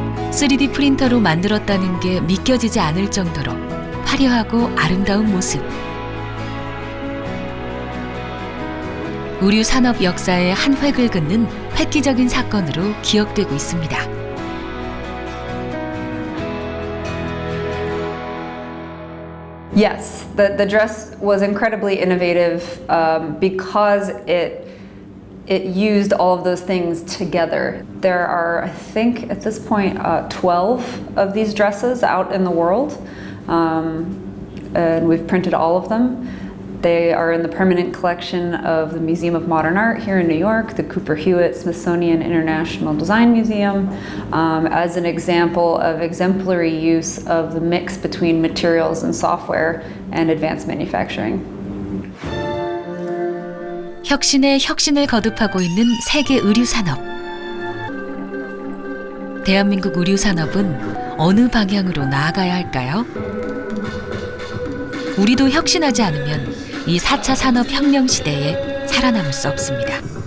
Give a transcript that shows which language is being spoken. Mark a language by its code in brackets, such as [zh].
[ko] (3D) 프린터로 만들었다는 게 믿겨지지 않을 정도로 화려하고 아름다운 모습. 의류 산업 역사의 한 획을 긋는 획기적인 사건으로 기억되고 있습니다. [en] Yes, the dress was incredibly innovative because it used all of those things together. There are, I think, at this point, 12 of these dresses out in the world, and we've printed all of them. They are in the permanent collection of the Museum of Modern Art here in New York, the Cooper Hewitt Smithsonian International Design Museum, as an example of exemplary use of the mix between materials and software and advanced manufacturing. [ko] 혁신에 혁신을 거듭하고 있는 세계 의류 산업. 대한민국 의류 산업은 어느 방향으로 나아가야 할까요? 우리도 혁신하지 않으면 이 4차 산업혁명 시대에 살아남을 수 없습니다.